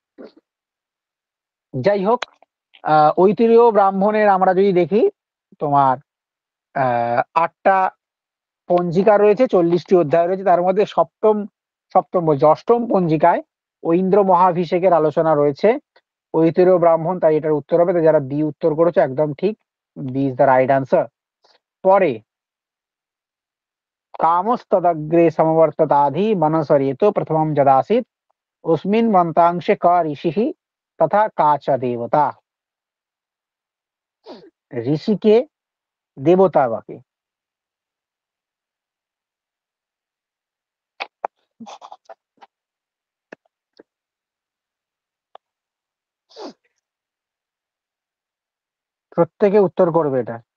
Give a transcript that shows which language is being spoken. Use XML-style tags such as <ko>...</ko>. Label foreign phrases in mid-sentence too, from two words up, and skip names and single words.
<bn>যাই হোক, ঐতিহ্য ব্রাহ্মণের আমরা যদি দেখি, তোমার 8টা পঞ্জিকা রয়েছে, 40টি অধ্যায় রয়েছে, তার মধ্যে সপ্তম সপ্তম বলছি অষ্টম পঞ্জিকায় ঐন্দ্র মহাভিষেকের আলোচনা রয়েছে। ঐতিহ্য ব্রাহ্মণ, তাই এটার উত্তর হবে। তো যারা বি উত্তর করেছে একদম ঠিক,</bn> <en>B is the right answer.</en> <sa>পরে कामस्तदग्रे समवर्तताधि मनसरेतो प्रथमं जदासीत् उसमिन् मन्त्रांशे क ऋषिः तथा का च देवता?</sa> <bn>ঋষিকে, দেবতা বাকে? প্রত্যেকে উত্তর করবে এটা।</bn>